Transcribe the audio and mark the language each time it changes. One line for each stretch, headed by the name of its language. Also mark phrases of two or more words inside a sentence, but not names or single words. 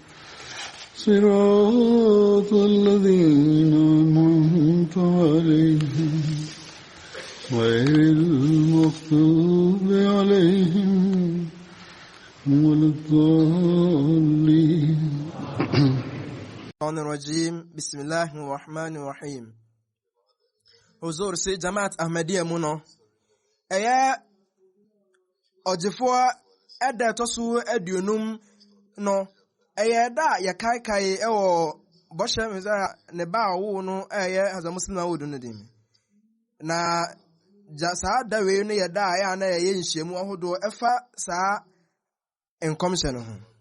Arabic: صراط الذين أنعمت عليهم غير المغضوب عليهم ولا الضالين. Bismillahirrahmanirrahim.
Akan: Huzur si Jamaat Ahmadiyya mu no. Ɛyɛ ɔgyefoɔ ɛda tosu aduonum no. Ɛyɛ da yɛkaekae ɛwɔ bɔhyɛ meza ne ba wo no ɛyɛ Hazrat Muslim Maud no dim. Na saa da wei no yɛ da a na yɛyɛ nhyiamu ahodoɔ ɛfa saa nkɔmhyɛ no ho.